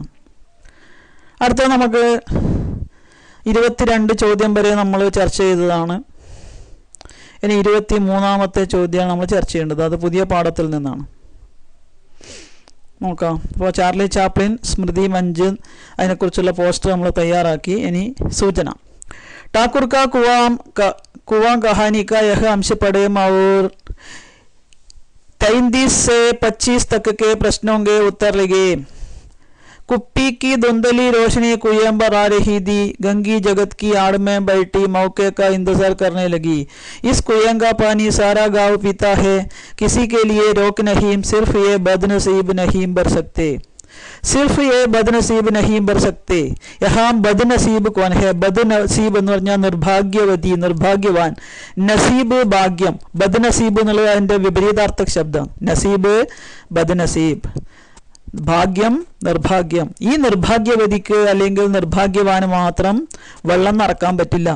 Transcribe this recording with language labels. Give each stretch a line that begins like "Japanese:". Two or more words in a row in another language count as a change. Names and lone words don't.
Malayalam: അടുത്ത നമുക്ക് 22 ചോദ്യം വരെ നമ്മൾ ചർച്ച ചെയ്തതാണ്. ഇനി 23ാമത്തെ ചോദ്യമാണ് നമ്മൾ ചർച്ച ചെയ്യേണ്ടത്. അത് പുതിയ പാഠത്തിൽ നിന്നാണ്. നോക്കാം. അപ്പോൾ ചാർലി ചാപ്ലിൻ, സ്മൃതി മഞ്ജൻ, അതിനെക്കുറിച്ചുള്ള പോസ്റ്റർ നമ്മൾ തയ്യാറാക്കി. ഇനി സൂചന.
Hindi: ठाकुर का कुआं कहानी का यह अंश पढ़े और 33 से 25 तक के प्रश्नों के उत्तर लिखे। कुप्पी की धुंधली रोशनी कुएं पर आ रही थी। गंगी जगत की आड़ में बैठी मौके का इंतजार करने लगी। इस कुएं का पानी सारा गांव पीता है। किसी के लिए रोक नहीं, सिर्फ ये बदनसीब नहीं भर सकते। सिर्फ ये बदनसीब नहीं भर सकते। यहाँ बदनसीब कौन है? बदनसीब
Malayalam: എന്ന് പറഞ്ഞാൽ നിർഭാഗ്യവതി, നിർഭാഗ്യവാൻ. നസീബ് ഭാഗ്യം, ബദ്നസീബ് എന്നുള്ളത് അതിൻ്റെ വിപരീതാർത്ഥ ശബ്ദം. നസീബ്, ബദ്നസീബ്, ഭാഗ്യം, നിർഭാഗ്യം. ഈ നിർഭാഗ്യവതിക്ക് അല്ലെങ്കിൽ നിർഭാഗ്യവാന് മാത്രം വെള്ളം നിറക്കാൻ പറ്റില്ല.